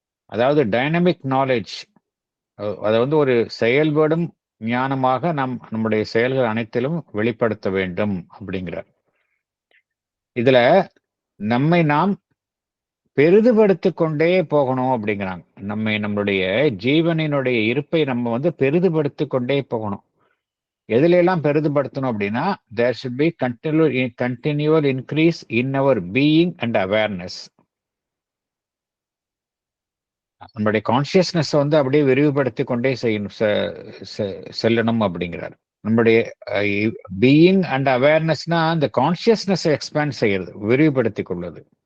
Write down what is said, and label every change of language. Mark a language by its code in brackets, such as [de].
[ta] அதாவது dynamic knowledge, அதை வந்து ஒரு செயல்படும் ஞானமாக நம்முடைய செயல்கள் அனைத்திலும் வெளிப்படுத்த வேண்டும் அப்படிங்கிறார். இதுல நம்மை நாம் பெரிதுபடுத்திக் கொண்டே போகணும் அப்படிங்கிறாங்க. நம்மளுடைய ஜீவனினுடைய இருப்பை நம்ம வந்து பெரிதுபடுத்திக் கொண்டே போகணும். எதுல எல்லாம் பெரிதுபடுத்தணும் அப்படின்னா, [en] there should be continual increase in our being and awareness. [ta] நம்மளுடைய கான்சியஸ்னஸ் வந்து அப்படியே விரிவுபடுத்தி கொண்டே செய்யணும், செல்லணும் அப்படிங்கிறார். நம்முடைய [en] being and அவேர்னஸ்னா [ta] அந்த [en] consciousness expand [ta] செய்யறது, விரிவுபடுத்திக் கொள்வது.